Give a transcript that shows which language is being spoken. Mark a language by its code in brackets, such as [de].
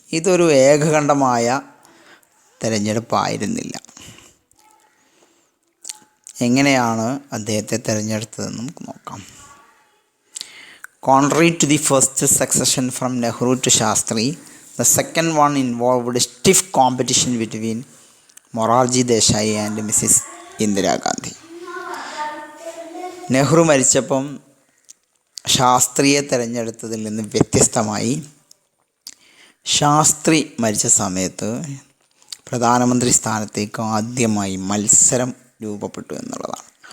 [ml] ഇതൊരു ഏകകണ്ഠമായ തിരഞ്ഞെടുപ്പായിരുന്നില്ല. എങ്ങനെയാണ് അദ്ദേഹത്തെ തിരഞ്ഞെടുത്തതെന്ന് നമുക്ക് നോക്കാം. [en] Contrary to the first succession from Nehru to Shastri, the second one involved stiff competition between Morarji Desai and Mrs. Indira Gandhi. [ml] Nehru മരിച്ചപ്പം ശാസ്ത്രിയെ തിരഞ്ഞെടുത്തതിൽ നിന്ന് വ്യത്യസ്തമായി ശാസ്ത്രി മരിച്ച സമയത്ത് പ്രധാനമന്ത്രി സ്ഥാനത്തേക്ക് ആദ്യമായി മത്സരം രൂപപ്പെട്ടു എന്നുള്ളതാണ്.